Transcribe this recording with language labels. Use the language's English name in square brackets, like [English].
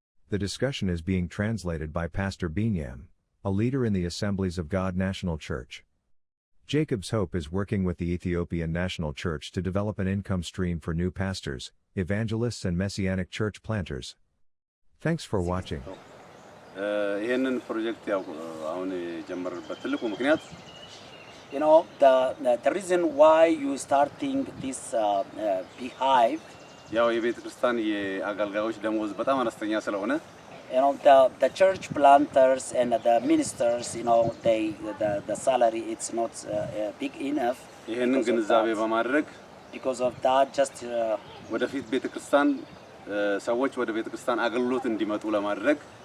[English] The discussion is being translated by Pastor Binyam, a leader in the Assemblies of God National Church. Jacob's Hope is working with the Ethiopian National Church to develop an income stream for new pastors, evangelists, and Messianic church planters. Thanks for watching. [Amharic] ይሄንን ፕሮጀክት ያው አሁን የጀመርንበት ትልቁ ምክንያት [English] the reason why you starting this beehive [Amharic] ያው የቤተክርስቲያን የአገልጋዮች ደሞዝ በጣም አነስተኛ ስለሆነ [English] the church planters and the ministers the salary it's not big enough [Amharic] ይሄንን ግንዛቤ በማድረግ [English] because of that just [Amharic] ወደፊት ቤተክርስቲያን ሰዎች ወደ ቤተክርስቲያን አገልግሎት እንዲመጡ ለማድረግ